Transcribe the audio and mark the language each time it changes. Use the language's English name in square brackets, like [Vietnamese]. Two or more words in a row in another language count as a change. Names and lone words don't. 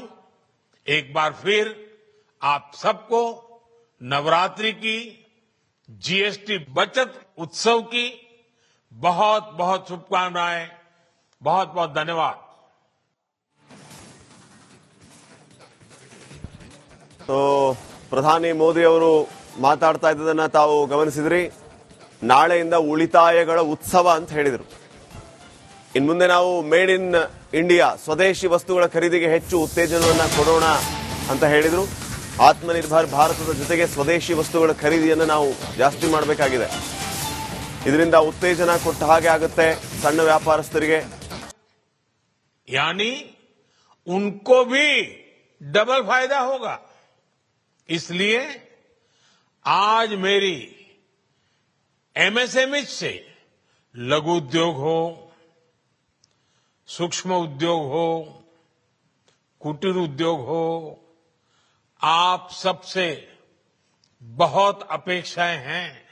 [Hindi] एक बार फिर आप सबको नवरात्रि की, जीएसटी बचत उत्सव की बहुत बहुत शुभकामनाएं। बहुत बहुत धन्यवाद। [Kannada] तो ಪ್ರಧಾನಿ ಮೋದಿ ಅವರು ಮಾತಾಡ್ತಾ ಇದ್ದದನ್ನ ತಾವು ಗಮನಿಸಿದ್ರಿ. ನಾಳೆಯಿಂದ ಉಳಿತಾಯಗಳ ಉತ್ಸವ ಅಂತ ಹೇಳಿದರು. ಇನ್ಮುಂದೆ ನಾವು [English] made in India [Kannada] ಸ್ವದೇಶಿ ವಸ್ತುಗಳ ಖರೀದಿಗೆ ಹೆಚ್ಚು ಉತ್ತೇಜನವನ್ನ ಕೊಡೋಣ ಅಂತ ಹೇಳಿದರು. ಆತ್ಮನಿರ್ಭರ್ ಭಾರತದ ಜೊತೆಗೆ ಸ್ವದೇಶಿ ವಸ್ತುಗಳ ಖರೀದಿಯನ್ನು ನಾವು ಜಾಸ್ತಿ ಮಾಡಬೇಕಾಗಿದೆ. ಇದರಿಂದ ಉತ್ತೇಜನ ಕೊಟ್ಟ ಹಾಗೆ ಆಗುತ್ತೆ ಸಣ್ಣ ವ್ಯಾಪಾರಸ್ಥರಿಗೆ. [Hindi] यानी उनको भी डबल फायदा होगा। इसलिए आज मेरी एमएसएमई से लघु उद्योग हो, सूक्ष्म उद्योग हो, कुटीर उद्योग हो, आप सबसे बहुत अपेक्षाएं हैं।